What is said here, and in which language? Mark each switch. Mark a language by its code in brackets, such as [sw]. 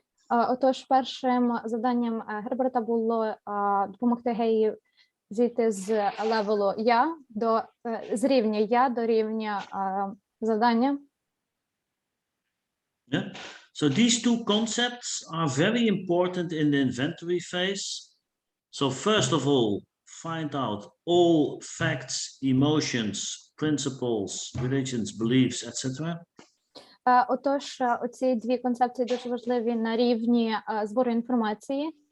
[uk] Отож, першим завданням Герберта було допомогти Геї зійти з левелу я з рівня я до рівня завдання. [en] Yeah. So these two concepts are very important in the inventory phase. So first of all, find out all facts, emotions, principles, religions, beliefs, etc. [uk] Отож, оці дві концепції дуже важливі на рівні збору інформації.